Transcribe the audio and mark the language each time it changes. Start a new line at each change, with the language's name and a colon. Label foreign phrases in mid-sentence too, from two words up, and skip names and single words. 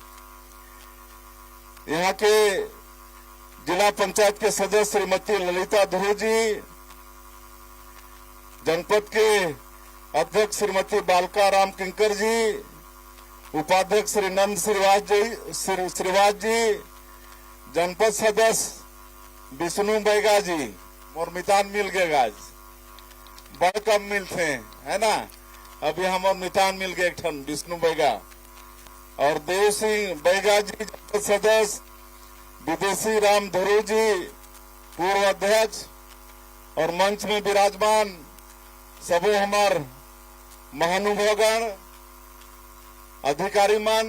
Chhattisgarhi: यहाँ के जिला पंचायत के सदस्य श्रीमती ललिता ध्रुव जी, जनपद के अध्यक्ष श्रीमती बालका राम किंकर जी, उपाध्यक्ष श्री नंद श्रीवास जी, जनपद सदस्य विष्णु बैगा जी, और मितान मिल गए, आज बड़ कम मिलते हैं, है ना। अभी हम और मितान मिल गए, एक ठन विष्णु बैगा और देव सिंह बैगा जी, जनपद सदस्य, विदेशी राम धरू जी, पूर्व अध्यक्ष, और मंच में विराजमान सबो हमार महानुभावगण, अधिकारी मन,